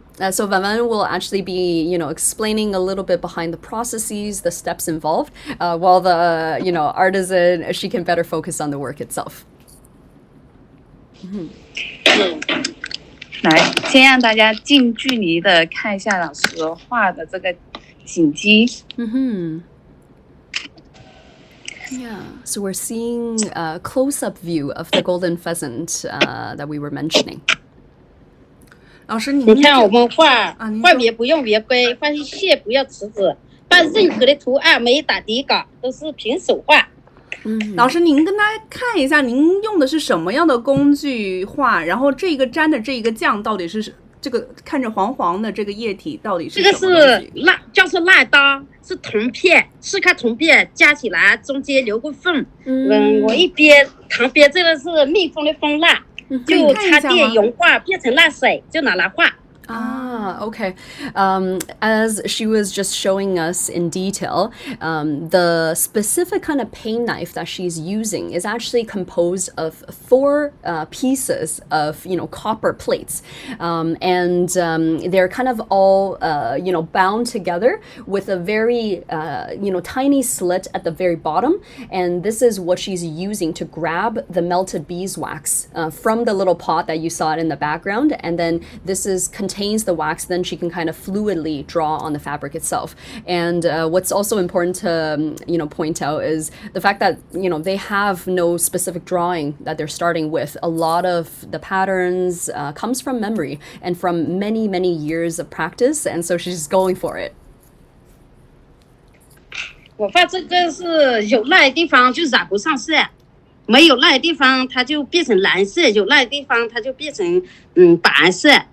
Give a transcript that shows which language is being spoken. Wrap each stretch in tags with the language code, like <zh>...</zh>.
<en>So Vanvan will actually be, explaining a little bit behind the processes, the steps involved, while the, artisan, she can better focus on the work itself.</en> <zh>来，先让大家近距离的看一下老师画的这个锦鸡。</zh> <en>Yeah, so we're seeing a close-up view of the golden pheasant that we were mentioning.</en> <zh>老师，你看我们画笔不用圆规，画线不要尺子，画任何的图案没打底稿，都是凭手画。老师，您跟大家看一下，您用的是什么样的工具画？然后这个沾的这个酱到底是这个看着黄黄的这个液体到底是什么东西？这个是蜡，叫做蜡刀，是铜片，4块铜片加起来中间留个缝。我一边旁边这个是密封的蜂蜡，就插电融化变成蜡水，就拿来画。</zh> <en>Okay. As she was just showing us in detail, the specific kind of paint knife that she's using is actually composed of 4 pieces of, copper plates. And they're kind of all, bound together with a very, tiny slit at the very bottom. And this is what she's using to grab the melted beeswax from the little pot that you saw it in the background. And then this contains the wax, then she can kind of fluidly draw on the fabric itself. And what's also important to, point out is the fact that, they have no specific drawing that they're starting with. A lot of the patterns comes from memory and from many, many years of practice. And so she's going for it.</en> <zh>我画这个是有蜡的地方就染不上色，没有蜡的地方它就变成蓝色，有蜡的地方它就变成白色。</zh>